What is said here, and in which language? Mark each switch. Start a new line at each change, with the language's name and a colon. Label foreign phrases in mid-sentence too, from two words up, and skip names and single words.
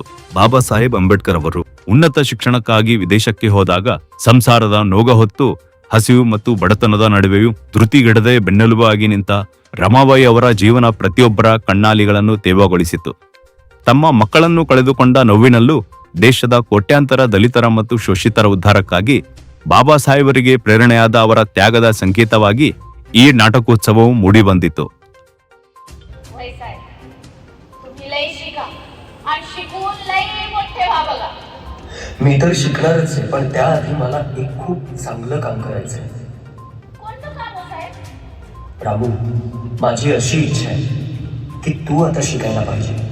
Kannada: ಬಾಬಾ ಸಾಹೇಬ್ ಅಂಬೇಡ್ಕರ್ ಅವರು ಉನ್ನತ ಶಿಕ್ಷಣಕ್ಕಾಗಿ ವಿದೇಶಕ್ಕೆ ಹೋದಾಗ ಸಂಸಾರದ ನೋಗ ಹೊತ್ತು ಹಸಿವು ಮತ್ತು ಬಡತನದ ನಡುವೆಯೂ ಧೃತಿಗೆಡದೆ ಬೆನ್ನೆಲುಬಾಗಿ ನಿಂತ ರಮಾಬಾಯಿ ಅವರ ಜೀವನ ಪ್ರತಿಯೊಬ್ಬರ ಕಣ್ಣಾಲಿಗಳನ್ನು ತೇವಗೊಳಿಸಿತು. ತಮ್ಮ ಮಕ್ಕಳನ್ನು ಕಳೆದುಕೊಂಡ ನೋವಿನಲ್ಲೂ ದೇಶದ ಕೋಟ್ಯಾಂತರ ದಲಿತರ ಮತ್ತು ಶೋಷಿತರ ಉದ್ಧಾರಕ್ಕಾಗಿ ಬಾಬಾ ಸಾಹೇಬರಿಗೆ ಪ್ರೇರಣೆಯಾದ ಅವರ ತ್ಯಾಗದ ಸಂಕೇತವಾಗಿ ಈ ನಾಟಕೋತ್ಸವವು ಮೂಡಿಬಂದಿತು.
Marathi: मी तर शिकणारच आहे, पण त्याआधी मला एक खूप चांगलं काम करायचंय. रामू, माझी अशी इच्छा आहे की तू आता शिकायला पाहिजे.